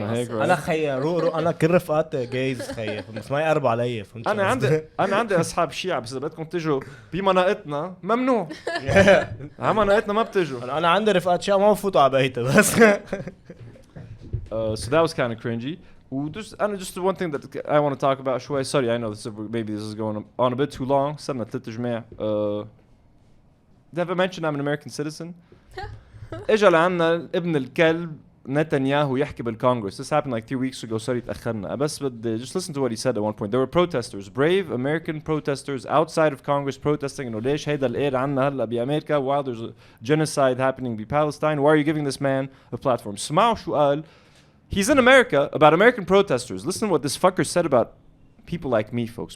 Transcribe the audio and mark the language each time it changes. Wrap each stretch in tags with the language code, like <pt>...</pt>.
<ar>انا خيا رو انا كل رفقاتي جايز خيا بس ما يقربوا علي. انا عندي اصحاب شيعة بس اذا بدكم تجوا بمناطقنا ممنوع. على مناطقنا ما بتجوا. انا عندي رفقات شيعة ما بفوتوا على بيتي بس.</ar> <en>So that was kind of cringy. just one thing that I want to talk about</en> <ar>شوي.</ar> <en>Sorry, I know maybe this is going on a bit too long.</en> <ar>صرنا 3 جماع.</ar> <en>Did I mention I'm an American citizen?</en> <ar>اجى لعنا ابن الكلب Netanyahu يحكي بالكونغرس.</ar> <en>This happened like 3 weeks ago. Sorry</en> <ar>تأخرنا. بس بدي</ar> <en>just listen to what he said at one point. There were protesters, brave American protesters outside of Congress protesting</en> <ar>إنه ليش هيدا القير عنا هلا بأمريكا</ar> <en>while there's a genocide happening بPalestine. Why are you giving this man a platform?</en> <ar>اسمعوا شو قال.</ar> <en>He's in America about American protesters. Listen to what this fucker said about people like me, folks.</en>